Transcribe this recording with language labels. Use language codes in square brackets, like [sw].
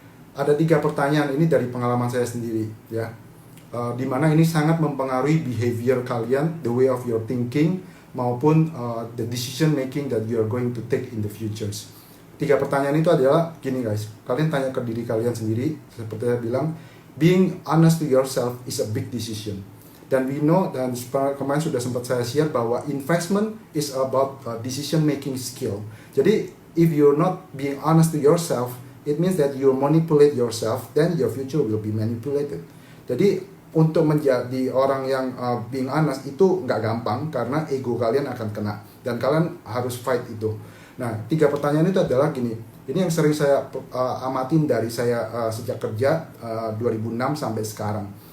[id] Ada 3 pertanyaan ini dari pengalaman saya sendiri ya, dimana ini sangat mempengaruhi [en] behavior kalian, the way of your thinking, maupun the decision making that you are going to take in the futures. [id] 3 pertanyaan itu adalah gini guys, kalian tanya ke diri kalian sendiri. Seperti saya bilang, [en] being honest to yourself is a big decision. Dan we know, [id] dan kemarin sudah sempat saya [en] share bahwa investment is about decision making skill. [id] Jadi [en] if you're not being honest to yourself, it means that you manipulate yourself, then your future will be manipulated. [id] Jadi untuk menjadi orang yang [en] being honest [id] itu nggak gampang, karena ego kalian akan kena, dan kalian harus fight itu. Nah 3 pertanyaan itu adalah gini, ini yang sering saya amatin dari saya sejak kerja 2006 sampai sekarang.